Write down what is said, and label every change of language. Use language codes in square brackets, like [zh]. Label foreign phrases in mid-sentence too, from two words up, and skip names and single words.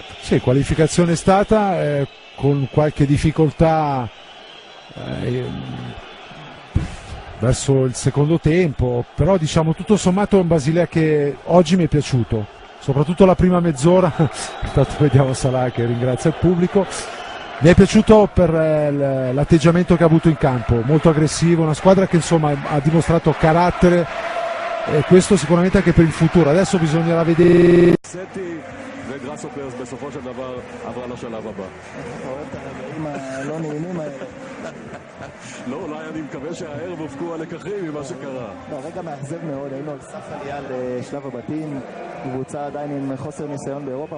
[it] Sì, qualificazione è stata con qualche difficoltà verso il secondo tempo, però diciamo tutto sommato è un Basilea che oggi mi è piaciuto, soprattutto la prima mezz'ora. Intanto vediamo Salah che ringrazia il pubblico. Mi è piaciuto per l'atteggiamento che ha avuto in campo, molto aggressivo, una squadra che insomma ha dimostrato carattere e questo sicuramente anche per il futuro. Adesso bisognerà vedere. [he] וגראסהופרס בסופו של דבר עברה לשלב הבא. אתה רואה את הרגעים הלא נעימים האלה. לא, אולי אני מקווה שהערב הופקו הלקחים ממה שקרה. לא, רגע מאכזב מאוד, היינו על סף עלייה לשלב הבתים, קבוצה עדיין עם חוסר ניסיון באירופה.